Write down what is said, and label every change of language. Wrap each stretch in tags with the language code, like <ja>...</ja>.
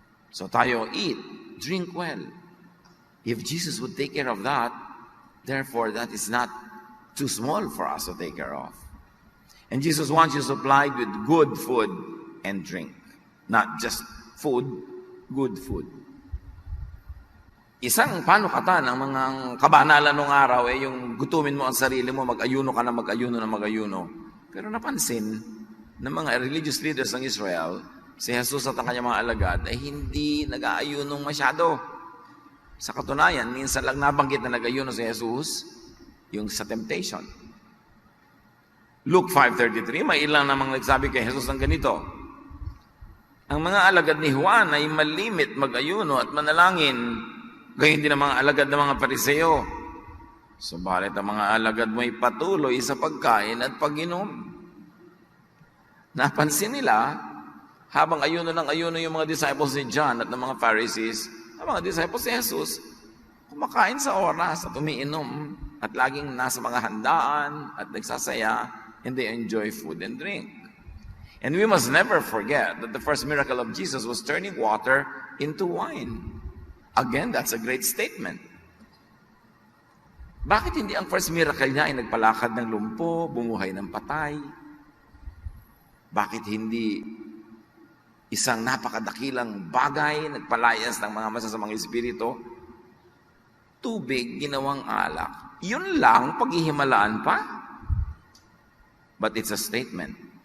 <en>So</en> <tl>tayo,</tl> <en>eat, drink well. If Jesus would take care of that, therefore that is not too small for us to take care of. And Jesus wants you supplied with good food and drink. Not just food, good food.</en> <tl>Isang panukatan ng mga kabanalan ng araw ay yung gutumin mo ang sarili mo, mag-ayuno ka na mag-ayuno na mag-ayuno. Pero napansin ng mga religious leaders ng Israel, si Jesus at ang kanyang mga alagad ay hindi nag-aayunong masyado. Sa katunayan, minsan lang nabanggit na nag-ayuno si Jesus, yung sa temptation. Luke 5:33, may ilang namang nagsabi kay Jesus ng ganito, ang mga alagad ni Juan ay malimit mag-ayuno at manalangin, gayon din ang mga alagad ng mga Pariseo. Subalit ang mga alagad mo ay patuloy sa pagkain at pag-inom. Napansin nila, habang ayuno ng ayuno yung mga disciples ni John at ng mga Pharisees, ang mga disciples ni Jesus, kumakain sa oras at umiinom at laging nasa mga handaan at nagsasaya,</tl> <en>and they enjoy food and drink. And we must never forget that the first miracle of Jesus was turning water into wine. Again, that's a great statement.</en> <tl>Bakit hindi ang</tl> <en>first miracle</en> <tl>niya ay nagpalakad ng lumpo, bumuhay ng patay? Bakit hindi isang napakadakilang bagay, nagpalayas ng mga masasamang espiritu? Tubig, ginawang alak. Yun lang, paghihimalaan pa?</tl> <en>But it's a statement.</en>